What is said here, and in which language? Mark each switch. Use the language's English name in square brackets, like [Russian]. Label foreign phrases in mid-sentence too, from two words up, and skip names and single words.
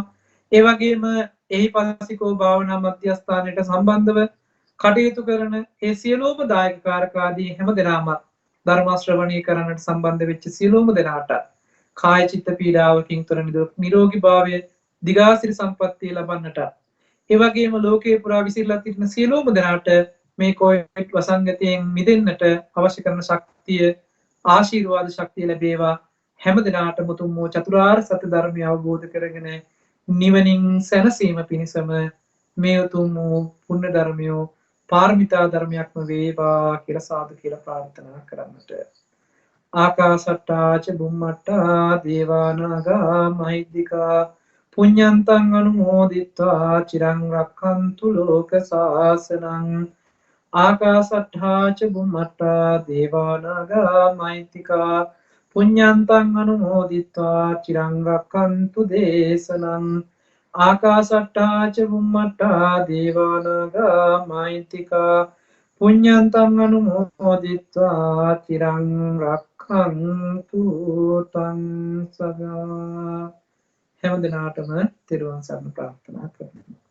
[Sinhala] ඒ වගේම එහිපස්සිකෝ භාවනා මධ්‍යස්ථානයට සම්බන්ධව කටයුතු කරන ඒ සියලුම දායක කාරකාදී හැමදෙනාමත් ධර්ම ශ්‍රවණය කරන්නට සම්බන්ධ වෙච්ච සියලුම දෙනාට කාය චිත්ත පීඩාවකින් තොර නිරෝගී භාවය දිගාසිරි සම්පත්තිය ලබන්නට, ඒ වගේම ලෝකේ පුරා විසිරලා සිටින සියලුම දෙනාට මේ කොවිඩ් වසංගතයෙන් මිදෙන්නට අවශ්‍ය කරන ශක්තිය ආශිර්වාද ශක්තිය ලැබේවා හැම දිනාටම උතුම් වූ චතුරාර්ය සත්‍ය ධර්මය අවබෝධ කරගෙන නිවනින් සැනසීම පිණිසම මේ උතුම් වූ පුණ්‍ය ධර්මය පාරමිතා ධර්මයක්ම වේවා කියලා සාදු කියලා ප්‍රාර්ථනා කරන්නට. [Pali] ආකාසට්ටා ච බුම්මට්ටා දේවා නාග මහිද්దికා පුඤ්ඤන්තං අනුමෝදිත්වා චිරං රක්ඛන්තු ලෝක සාසනං. ආකාසට්ටා ච බුම්මට්ටා දේවා නාග මහිද්దికා පුඤ්ඤන්තං අනුමෝදිත්වා චිරං රක්ඛන්තු දේශනං. ආකාසට්ටා ච බුම්මට්ටා දේවා නාග මහිද්దికා පුඤ්ඤන්තං අනුමෝදිත්වා චිරං රක්ඛන්තු තං සදා. [Sinhala] හැම දිනාටම තෙරුවන් සරණ ප්‍රාර්ථනා කරනවා.